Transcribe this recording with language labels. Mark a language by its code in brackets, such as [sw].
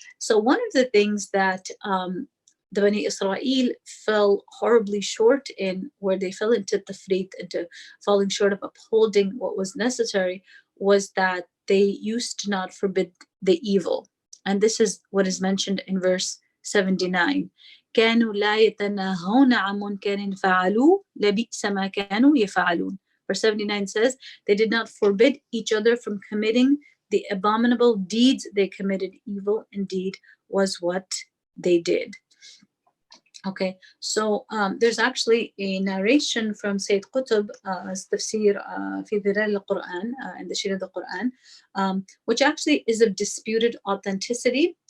[en] So one of the things that the Bani Israel fell horribly short in, where they fell into tafrit, into falling short of upholding what was necessary, was that they used to not forbid the evil. And this is what is mentioned in verse 79. [ar] كانوا لا يتناهون عن منكر فعلوا لبئس ما كانوا يفعلون. [en] Verse 79 says, they did not forbid each other from committing the abominable deeds they committed. Evil indeed was what they did. Okay, so there's actually a narration from Sayyid Qutb, tafsir fi Dhilal al-Quran, in the shade of the Quran, which actually is of disputed authenticity.